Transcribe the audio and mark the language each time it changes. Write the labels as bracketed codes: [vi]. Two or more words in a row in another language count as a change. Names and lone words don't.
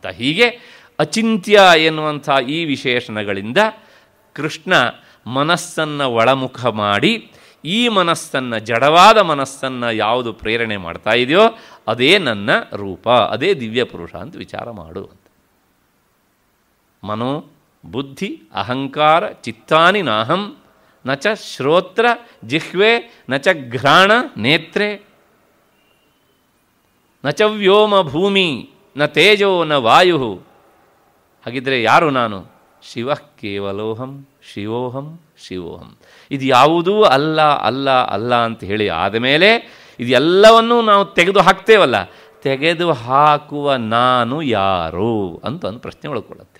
[kn] ಹೀಗೆ ಅಚಿಂತ್ಯ ಎನ್ನುವಂಥ ಈ ವಿಶೇಷಣಗಳಿಂದ ಕೃಷ್ಣ ಮನಸ್ಸನ್ನು ಒಳಮುಖ ಮಾಡಿ ಈ ಮನಸ್ಸನ್ನು, ಜಡವಾದ ಮನಸ್ಸನ್ನು ಯಾವುದು ಪ್ರೇರಣೆ ಮಾಡ್ತಾ ಇದೆಯೋ ಅದೇ ನನ್ನ ರೂಪ, ಅದೇ ದಿವ್ಯ ಪುರುಷ ಅಂತ ವಿಚಾರ ಮಾಡು ಅಂತ. [sa] ಮನೋ ಬುದ್ಧಿ ಅಹಂಕಾರ ಚಿತ್ತಾನಿ ನಾಹಂ ನ ಚ ಶ್ರೋತ್ರ ಜಿಹ್ವೆ ನ ಚ ಘ್ರಾಣ ನೇತ್ರೆ ನ ಚ ವ್ಯೋಮ ಭೂಮಿ ನ ತೇಜೋ ನ ವಾಯು. [kn] ಹಾಗಿದ್ರೆ ಯಾರು ನಾನು? [sa] ಶಿವ ಕೇವಲೋಹಂ ಶಿವೋಹಂ ಶಿವೋಹಂ. [kn] ಇದು ಯಾವುದೂ ಅಲ್ಲ ಅಲ್ಲ ಅಲ್ಲ ಅಂತ ಹೇಳಿ ಆದಮೇಲೆ ಇದೆಲ್ಲವನ್ನೂ ನಾವು ತೆಗೆದು ಹಾಕ್ತೇವಲ್ಲ, ತೆಗೆದು ಹಾಕುವ ನಾನು ಯಾರು ಅಂತ ಒಂದು ಪ್ರಶ್ನೆ ಒಳಕೊಳ್ಳುತ್ತೆ.